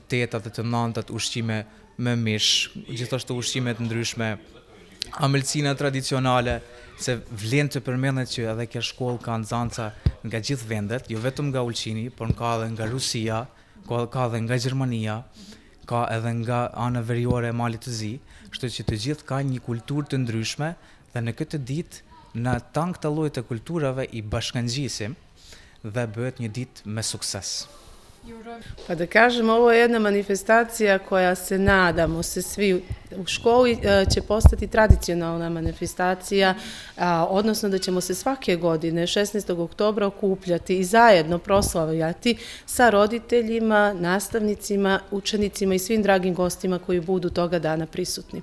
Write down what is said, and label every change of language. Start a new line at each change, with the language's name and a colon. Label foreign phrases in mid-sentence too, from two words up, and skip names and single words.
Albanian: 8-ta dhe të 9-tat ushqime me mish, gjithashtu ushqime të ndryshme, amëlsina tradicionale, se vlen të përmendet që edhe kjo shkollë ka nxanca nga gjithë vendet, jo vetëm nga Ulqini, por ka edhe nga Rusia, ka edhe nga Gjermania, ka edhe nga ana veriore e Malit të Zi, kështu që të gjithë kanë një kulturë të ndryshme dhe në këtë ditë në tan këta lloj të kulturave i bashkangjisim dhe bëhet një ditë me sukses.
Serbian: Pa da kažem, ovo je jedna manifestacija koja se nadamo se svi u školi će postati tradicionalna manifestacija, odnosno da ćemo se svake godine 16. oktobra okupljati i zajedno proslavljati sa roditeljima, nastavnicima, učenicima i svim dragim gostima koji budu toga dana prisutni.